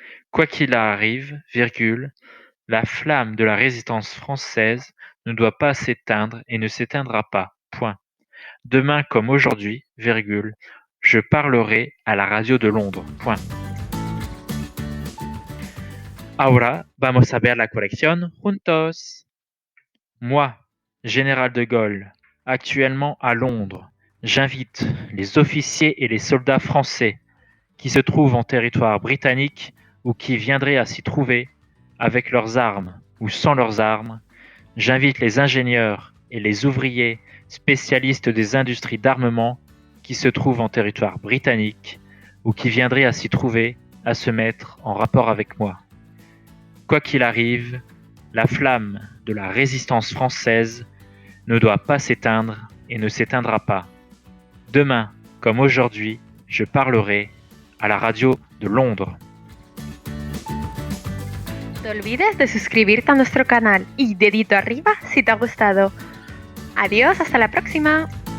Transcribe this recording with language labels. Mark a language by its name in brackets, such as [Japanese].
[French] Quoi qu'il arrive, virgule, la flamme de la résistance française ne doit pas s'éteindre et ne s'éteindra pas, point. Demain comme aujourd'hui, virgule, je parlerai à la radio de Londres, point. [Spanish] Ahora vamos a ver la corrección juntos. [French] Moi, général de Gaulle, actuellement à Londres, j'invite les officiers et les soldats français qui se trouvent en territoire britannique ou qui viendraient à s'y trouver, avec leurs armes ou sans leurs armes. J'invite les ingénieurs et les ouvriers spécialistes des industries d'armement qui se trouvent en territoire britannique ou qui viendraient à s'y trouver à se mettre en rapport avec moi. Quoi qu'il arrive, la flamme de la résistance française ne doit pas s'éteindre et ne s'éteindra pas. Demain, comme aujourd'hui, je parlerai à la radio de Londres. [Spanish] No te olvides de suscribirte a nuestro canal y dedito arriba si te ha gustado. Adiós, hasta la próxima.